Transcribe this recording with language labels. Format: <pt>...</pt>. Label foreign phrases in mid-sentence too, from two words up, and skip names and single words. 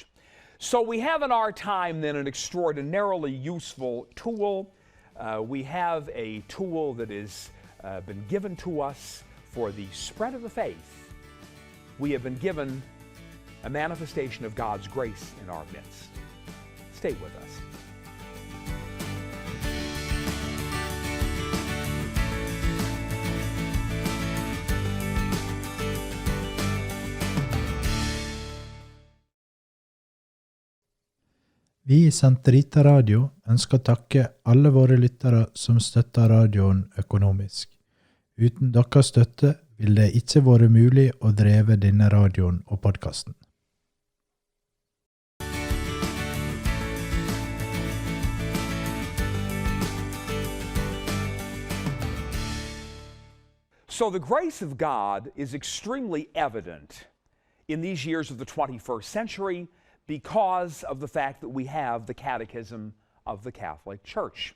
<en>So we have in our time then an extraordinarily useful tool. We have a tool that has been given to us for the spread of the faith. We have been given a manifestation of God's grace in our midst. Stay with us.</en> <no>Vi i St Rita Radio ønsker å takke alle våre lyttere som støtter radioen økonomisk. Uten deres støtte vil det ikke være mulig å dreve denne radioen og podcasten.</no> <en>So the grace of God is extremely evident in these years of the 21st century because of the fact that we have the Catechism of the Catholic Church.</en>